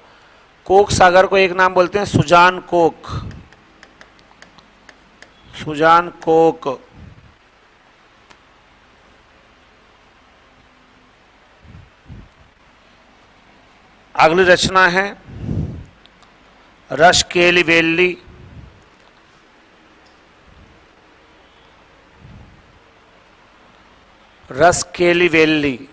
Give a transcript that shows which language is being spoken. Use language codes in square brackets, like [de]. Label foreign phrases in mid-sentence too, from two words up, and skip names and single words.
[hi] कोक सागर को एक नाम बोलते हैं सुजान कोक, सुजान कोक। अगली रचना है रस केली वेली। रस केली वेली।